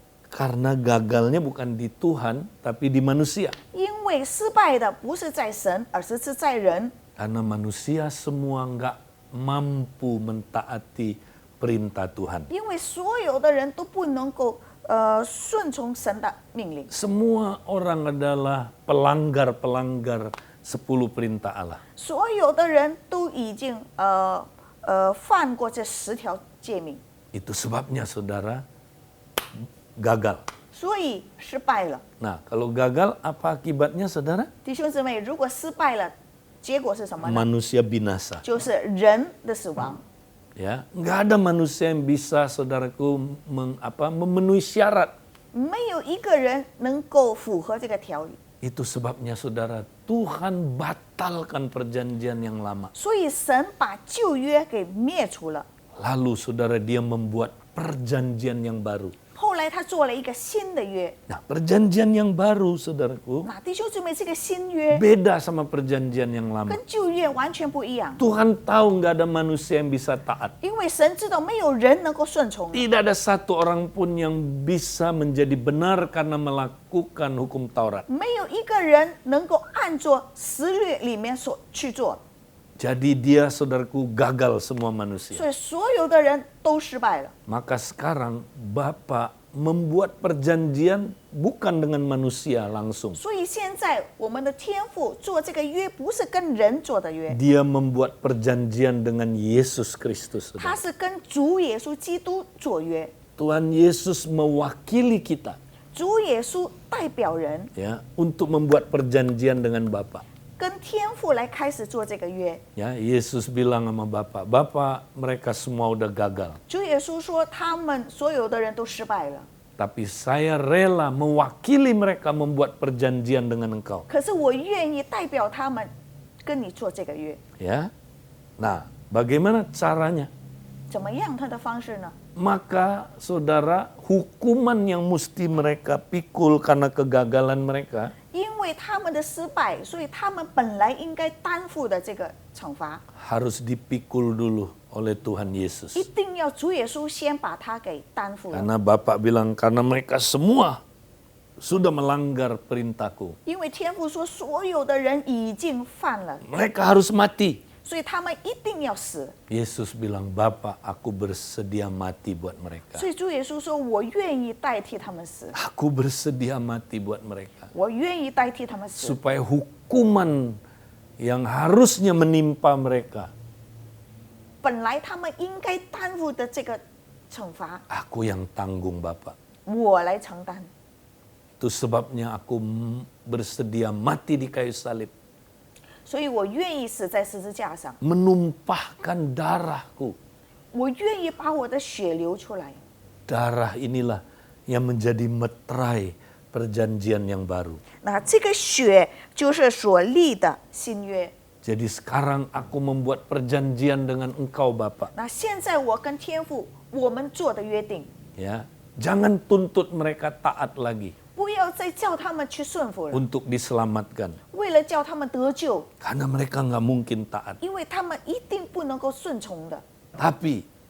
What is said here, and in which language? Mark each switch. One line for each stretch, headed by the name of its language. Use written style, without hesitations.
Indonesian: Karena gagalnya bukan di Tuhan, tapi di manusia.
Chinese: 因为失败的不是在神，而是在人。
Indonesian: Karena manusia semua nggak mampu mentaati perintah Tuhan.
Chinese: 因为所有的人都不能够顺从神的命令，
Indonesian: Semua orang adalah pelanggar-pelanggar 10 perintah Allah.
Chinese: 所有的人都已经犯过这10条诫命，
Indonesian: Itu sebabnya saudara gagal.
Chinese: 所以失败了。
Indonesian: Nah, kalau gagal apa akibatnya saudara?
Chinese: 弟兄姊妹，如果失败了，结果是什么呢？
Indonesian: Manusia binasa.
Chinese: 就是人的死亡。
Indonesian: Ya, nggak ada manusia yang bisa saudaraku memenuhi syarat.
Chinese: 没有一个人能够符合这个条理，
Indonesian: Itu sebabnya saudara, Tuhan batalkan perjanjian yang lama.
Chinese: 所以神把旧约给灭除了。
Indonesian: Lalu saudara dia membuat perjanjian yang baru.
Chinese: 后来他做了一个新的约。
Indonesian: Nah, perjanjian yang baru saudaraku
Chinese: 那弟兄姊妹，这个新约
Indonesian: beda sama perjanjian yang lama.
Chinese: 跟旧约完全不一样，
Indonesian: Tuhan tahu nggak ada manusia yang bisa taat.
Chinese: 因为神知道没有人能够顺从的，
Indonesian: Tidak ada satu orang pun yang bisa menjadi benar karena melakukan hukum Taurat.
Chinese: 没有一个人能够按照十律里面所去做，
Indonesian: Jadi dia saudaraku gagal semua manusia.
Chinese: 所以所有的人都失败了。
Indonesian: Maka sekarang Bapa membuat perjanjian bukan dengan manusia langsung.
Chinese: 所以现在我们的天父做这个约，不是跟人做的约，
Indonesian: Dia membuat perjanjian dengan Yesus Kristus.
Chinese: 他
Indonesian: saudara.
Chinese: 是跟主耶稣基督做约。
Indonesian: Tuhan Yesus mewakili kita
Chinese: 主耶稣代表人
Indonesian: ya untuk membuat perjanjian dengan Bapa.
Chinese: 跟天父来开始做这个约。
Indonesian: Ya, Yesus bilang sama Bapa, "Bapa, mereka semua udah gagal.
Chinese: 主耶稣说，他们所有的人都失败了，
Indonesian: Tapi saya rela mewakili mereka membuat perjanjian dengan engkau."
Chinese: 可是我愿意代表他们跟你做这个约。
Indonesian: Ya. Nah, bagaimana caranya?
Chinese: 怎么样他的方式呢？
Indonesian: Maka saudara, hukuman yang mesti mereka pikul karena kegagalan mereka
Chinese: 因为他们的失败，所以他们本来应该担负的这个惩罚，
Indonesian: harus dipikul dulu oleh Tuhan
Chinese: 一
Indonesian: Yesus.
Chinese: 定要主耶稣先把它给担负了。
Indonesian: Karena Bapak bilang, karena mereka semua sudah melanggar perintahku.
Chinese: 因为天父说，所有的人已经犯了，
Indonesian: Mereka harus mati.
Chinese: 所以他们一定要死。
Indonesian: Yesus bilang, Bapak, aku bersedia mati buat mereka.
Chinese: 所以主耶稣说：“我愿意代替他们死，
Indonesian: Aku bersedia mati buat mereka.
Chinese: 我愿意代替他们死，
Indonesian: Supaya hukuman yang harusnya menimpa mereka,
Chinese: 本来他们应该担负的这个惩罚，
Indonesian: aku yang tanggung Bapak.
Chinese: 我来承担。
Indonesian: Itu sebabnya aku bersedia mati di kayu salib.
Chinese: 所以我愿意死在十字架上，
Indonesian: Menumpahkan darahku.
Chinese: 我愿意把我的血流出来。
Indonesian: Darah inilah yang menjadi meterai perjanjian yang baru.
Chinese: 那这个血就是所立的新约。
Indonesian: Jadi sekarang aku membuat perjanjian dengan engkau Bapak.
Chinese: 那现在我跟天父我们做的约定，
Indonesian: Ya, jangan tuntut mereka taat lagi
Chinese: 不要再叫他们去顺服了，
Indonesian: untuk diselamatkan.
Chinese: 为了叫他们得救，
Indonesian: Karena mereka nggak mungkin taat.
Chinese: 因为他们一定不能够顺从的。
Indonesian: Tapi